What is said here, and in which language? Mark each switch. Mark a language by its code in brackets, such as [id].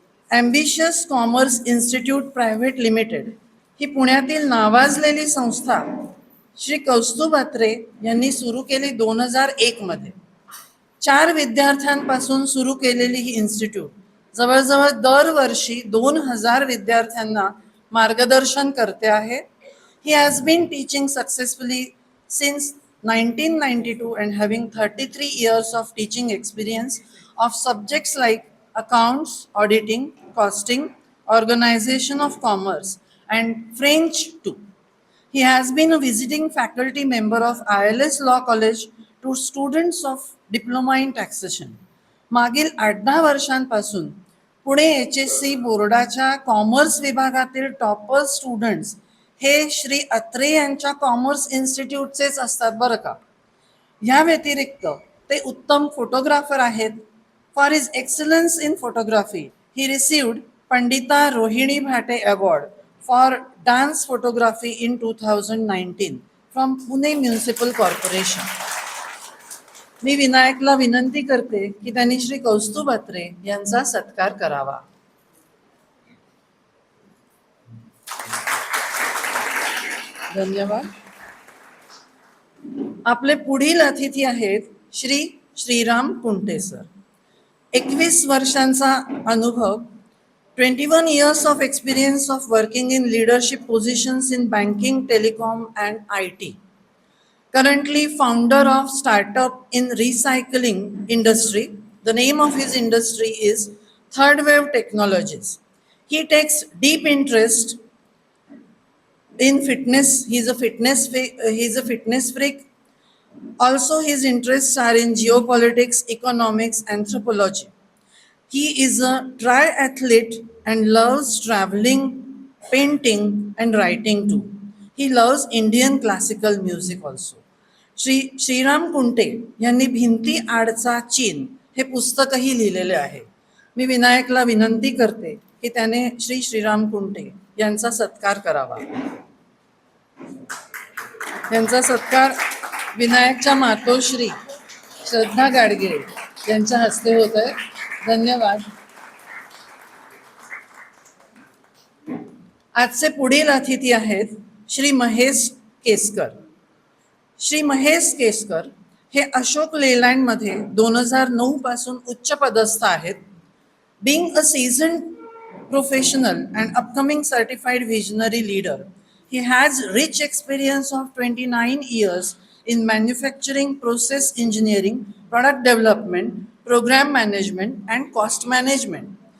[mr] Ambitious commerce institute private limited ही पुण्यातील नावाजलेली संस्था श्री कौस्तुभ अत्रे यांनी सुरू केली 2001 मध्ये. 4 विद्यार्थ्यांपासून सुरू केलेली ही इन्स्टिट्यूट जवळजवळ दरवर्षी 2000 विद्यार्थ्यांना मार्गदर्शन करते आहे. [en] He has been teaching successfully since 1992 and having 33 years of teaching experience of subjects like accounts, auditing, costing, organization of commerce and French too. He has been a visiting faculty member of ILS Law College to students of diploma in taxation. [mr] मागील 8-10 वर्षांपासून Pune HSC बोर्डाच्या commerce विभागातील topper students हे श्री अत्रे यांच्या commerce इन्स्टिट्यूटचेच असतात बरं का. ह्या व्यतिरिक्त ते उत्तम फोटोग्राफर आहेत. [en] For his excellence in photography he received Pandita Rohini Bhate award for dance photography in 2019 from Pune municipal corporation. [mr] मी विनायकला विनंती करते की त्यांनी श्री कौस्तुभ अत्रे यांचा सत्कार करावा. धन्यवाद. आपले पुढील अतिथी आहेत श्री श्रीराम कुंटे सर. 21 वर्षांचा अनुभव, [en] 21 years of experience of working in leadership positions in banking, telecom, and IT. Currently founder of startup in recycling industry. The name of his industry is Third Wave Technologies. He takes deep interest in fitness. He's a fitness freak. Also, his interests are in geopolitics, economics, anthropology. He is a triathlete and loves traveling, painting, and writing too. He loves Indian classical music also. [mr] Shriram Kunte यांनी भिंती आडचा चीन हे पुस्तकही लिहिलेले आहे. मी विनायकला विनंती करते की त्याने श्रीराम कुंटे यांचा सत्कार करावा. यांचा सत्कार विनायकच्या मातोश्री श्रद्धा गाडगिळे यांच्या हस्ते होत आहे. धन्यवाद. आजचे पुढील अतिथी आहेत श्री महेश केसकर. श्री महेश केसकर हे अशोक लेलँडमध्ये 2009 पासून उच्च पदस्थ आहेत. [en] Being a seasoned professional and upcoming certified visionary leader, he has rich experience of 29 years in manufacturing, process engineering, product development, program management, and cost management.